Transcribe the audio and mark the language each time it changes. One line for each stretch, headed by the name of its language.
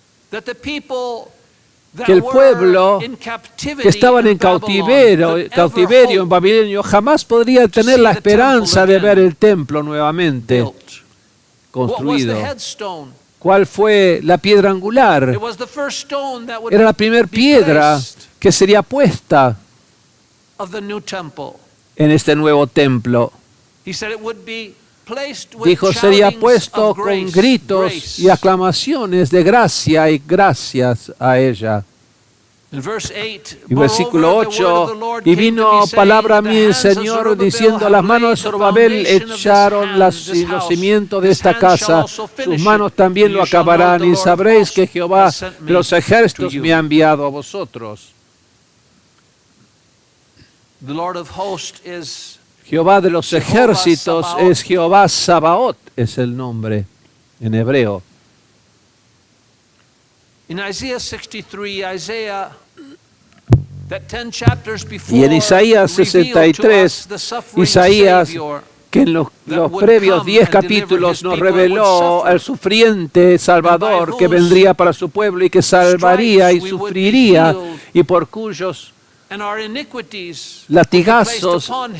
English: That the people that
Spanish: que el
English: were
Spanish: pueblo
English: in captivity
Spanish: que estaban
English: in
Spanish: en
English: Babylon could
Spanish: cautiverio
English: ever
Spanish: en Babilonia jamás podría tener
English: see
Spanish: la
English: the temple
Spanish: esperanza de
English: again
Spanish: ver el templo nuevamente
English: built. What was
Spanish: construido.
English: the headstone?
Spanish: ¿Cuál fue la piedra angular?
English: It was the first stone that would
Spanish: Era la primera
English: be
Spanish: piedra
English: placed
Spanish: que sería puesta
English: of the new temple.
Spanish: en este nuevo templo.
English: He said it would be placed with
Spanish: Dijo, sería
English: shoutings
Spanish: puesto
English: of
Spanish: con
English: grace,
Spanish: gritos
English: grace.
Spanish: y aclamaciones de gracia y gracias a ella.
English: In verse 8,
Spanish: Y versículo
English: moreover, the word of the
Spanish: 8,
English: Lord
Spanish: y
English: came to
Spanish: vino
English: me, saying,
Spanish: palabra a
English: "The
Spanish: mí el
English: hands of
Spanish: Señor
English: Zerubbabel
Spanish: diciendo,
English: have
Spanish: las manos de
English: laid the
Spanish: Zorobabel
English: foundation of this
Spanish: echaron
English: this
Spanish: los
English: house.
Spanish: cimientos de
English: His
Spanish: esta
English: hands shall
Spanish: casa,
English: also finish
Spanish: sus
English: it.
Spanish: manos también
English: And
Spanish: lo
English: you shall know
Spanish: acabarán,
English: the
Spanish: y
English: Lord of
Spanish: sabréis
English: hosts
Spanish: que Jehová
English: has sent me
Spanish: de los
English: to
Spanish: ejércitos
English: you."
Spanish: me ha enviado a vosotros.
English: The Lord of hosts is
Spanish: Jehová de los
English: Jehová
Spanish: ejércitos
English: Sabaoth.
Spanish: es Jehová Sabaoth, es el nombre en hebreo.
English: in Isaiah 63, that 10 chapters before
Spanish: Y en Isaías
English: revealed to
Spanish: 63,
English: us the suffering
Spanish: Isaías,
English: Savior
Spanish: que en los previos 10 capítulos nos reveló el sufriente Salvador que vendría para su pueblo y que salvaría y sufriría, y por cuyos
English: and our iniquities
Spanish: latigazos
English: were placed upon him.